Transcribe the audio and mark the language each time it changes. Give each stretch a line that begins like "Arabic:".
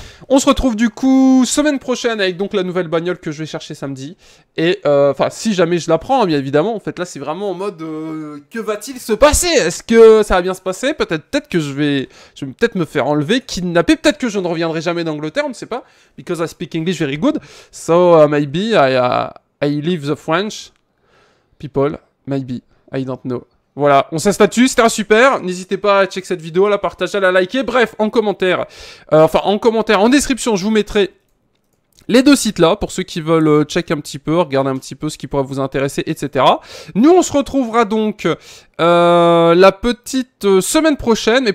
French: On se retrouve du coup semaine prochaine avec donc la nouvelle bagnole que je vais chercher samedi. Et enfin, si jamais je la prends, hein, bien évidemment. En fait, là, c'est vraiment en mode que va-t-il se passer? Est-ce que ça va bien se passer? Peut-être que je vais peut-être me faire enlever, kidnapper. Peut-être que je ne reviendrai jamais d'Angleterre, on ne sait pas.
English: Because I speak English very good. So maybe I leave the French people. Maybe. I don't know.
French: Voilà, on cesse là-dessus, c'était un super. N'hésitez pas à checker cette vidéo, à la partager, à la liker. Bref, en commentaire, en description, je vous mettrai les deux sites là, pour ceux qui veulent check un petit peu, regarder un petit peu ce qui pourrait vous intéresser, etc. Nous, on se retrouvera donc la petite semaine prochaine.